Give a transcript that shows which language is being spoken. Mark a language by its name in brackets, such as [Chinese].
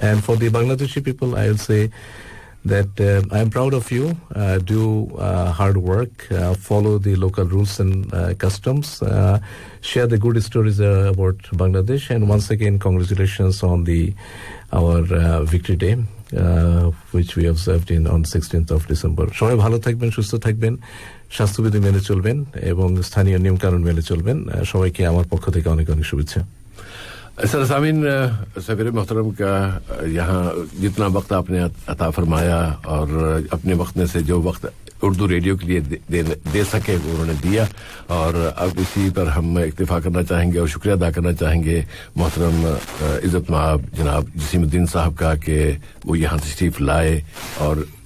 [English] And for the Bangladeshi people, I will say that I am proud of you. Do hard work, follow the local rules and customs, share the good stories about Bangladesh. And once again, congratulations on our Victory Day, which we observed on 16th of December. [Bangla] সবাই ভালো থাকবেন, সুস্থ থাকবেন, স্বাস্থ্যবিধি মেনে চলবেন এবং স্থানীয় নিয়ম কানুন মেনে চলবেন। সবাইকে আমার পক্ষ থেকে অনেক অনেক শুভেচ্ছা। [Hindi] सर सामीन, सफीर मोहतरम का यहाँ जितना वक्त आपने अता फरमाया और अपने वक्त में से जो वक्त उर्दू रेडियो के लिए दे सके वो उन्होंने दिया, और अब इसी पर हम इक्तिफा करना चाहेंगे और शुक्रिया अदा करना चाहेंगे मोहतरम इज़्ज़त माब जनाब जसीमुद्दीन साहब का कि वो यहाँ तशरीफ लाए और